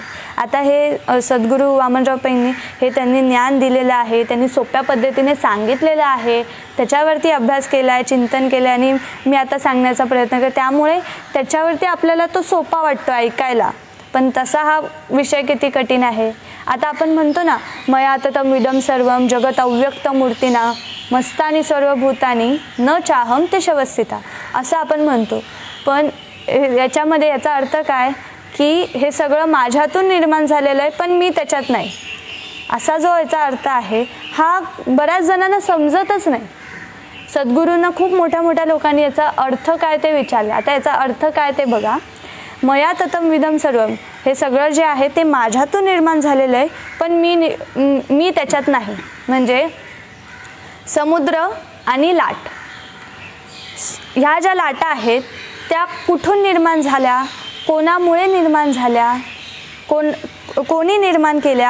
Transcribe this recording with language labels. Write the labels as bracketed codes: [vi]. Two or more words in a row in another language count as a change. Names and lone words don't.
[mr] आता हे सद्गुरू वामनराव पैंनी हे त्यांनी ज्ञान दिलेलं आहे, त्यांनी सोप्या पद्धतीने सांगितलेलं आहे, त्याच्यावरती अभ्यास केला आहे, चिंतन केलं आहे आणि मी आता सांगण्याचा प्रयत्न करते. त्यामुळे त्याच्यावरती आपल्याला तो सोपा वाटतो ऐकायला, पण तसा हा विषय किती कठीण आहे. आता आपण म्हणतो ना, [sa] मया ततं इदं सर्वं जगत अव्यक्त मूर्तिना मस्तानी सर्वभूतानी न चाहम ते शवस्थिता, [mr] असं आपण म्हणतो. पण याच्यामध्ये याचा अर्थ काय की हे सगळं माझ्यातून निर्माण झालेलं आहे, पण मी त्याच्यात नाही, असा जो याचा अर्थ आहे हा बऱ्याच जणांना समजतच नाही. सद्गुरूंना खूप मोठ्या मोठ्या लोकांनी याचा अर्थ काय ते विचारले. आता याचा अर्थ काय ते बघा. [sa] मया ततं इदं सर्वं, [mr] हे सगळं जे आहे ते माझ्यातून निर्माण झालेलं आहे, पण मी त्याच्यात नाही. म्हणजे समुद्र आणि लाट, ह्या ज्या लाटा आहेत त्या कुठून निर्माण झाल्या, कोणामुळे निर्माण झाल्या, कोणी निर्माण केल्या?